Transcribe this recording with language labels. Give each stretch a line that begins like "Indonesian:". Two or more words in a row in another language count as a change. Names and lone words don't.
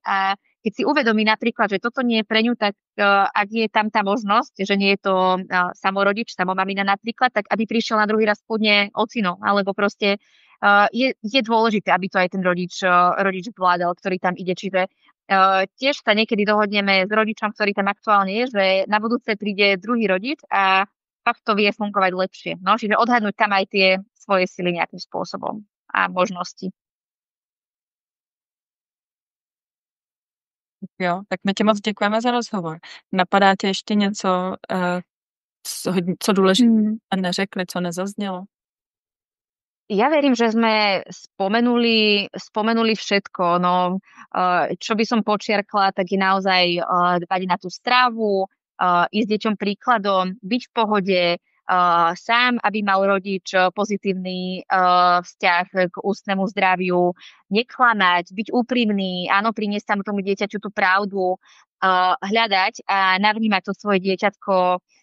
Slovak: A keď si uvedomí napríklad, že toto nie je pre ňu, tak ak je tam tá možnosť, že nie je to samorodič, samomamina napríklad, tak aby prišiel na druhý raz kľudne ocino, alebo proste je dôležité, aby to aj ten rodič vládal, ktorý tam ide. Čiže tiež sa niekedy dohodneme s rodičom, ktorý tam aktuálne je, že na budúce príde druhý rodič a fakt to vie fungovať lepšie. No, čiže odhadnúť tam aj tie svoje sily nejakým spôsobom a možnosti.
Czech: Jo, tak my tě moc děkujeme za rozhovor. Napadá tě ještě něco, co důležité neřekli, co nezaznělo?
Slovak: Ja verím, že sme spomenuli všetko. No, čo by som počiarkla, tak je naozaj dbať na tú stravu, ísť deťom príkladom, byť v pohode, sám, aby mal rodič pozitívny vzťah k ústnemu zdraviu, neklamať, byť úprimný, áno, priniesť tam tomu dieťaťu tú pravdu, hľadať a navnímať to svoje dieťatko,